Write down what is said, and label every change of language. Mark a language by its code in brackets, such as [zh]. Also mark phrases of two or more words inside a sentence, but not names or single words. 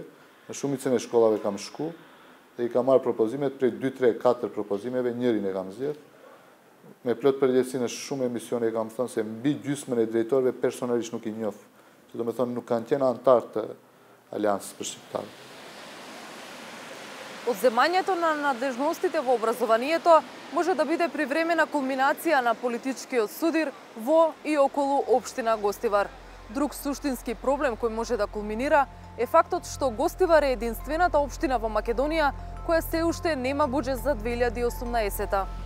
[sq] Në shumicën e shkollave kam shku dhe I kam marrë propozimet prej 2, 3, 4 propozimeve, njërin e kam zgjedhur. Me plot përgjegjësi në shumë emisione e kam thënë se mbi gjysmën e drejtorëve personalisht nuk I njoh. Që do me thonë nuk kanë qenë antar të Aliansës për Shqiptarët. [mk] Одземањето на надлежностите во образованието може да биде привремена кулминација на политичкиот судир во и околу општина Гостивар. Друг суштински проблем кој може да кулминира е фактот што Гостивар е единствената општина во Македонија која се уште нема буџет за 2018.